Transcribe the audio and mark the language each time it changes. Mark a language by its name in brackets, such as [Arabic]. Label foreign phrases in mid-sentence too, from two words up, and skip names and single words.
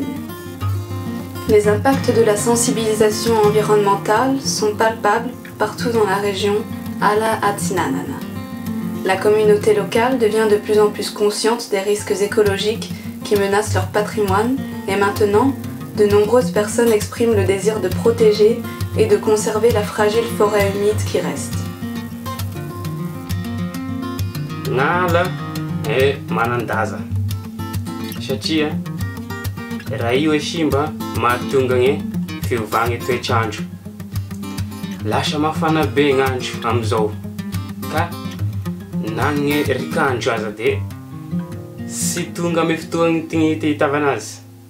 [French] Les impacts de la sensibilisation environnementale sont palpables partout dans la région Ala Atsinanana. La communauté locale devient de plus en plus consciente des risques écologiques qui menacent leur patrimoine et maintenant, de nombreuses personnes expriment le désir de protéger et de conserver la fragile forêt humide qui reste. [Malagasy] Ngala e manandaza satria raha io e simba mahatonga gne fiovagna toetr'andro. Lasa mafana be gn'andro amizao ka na gne rikandro aza de sy tonga ame fotoagny tigny hitavana azy.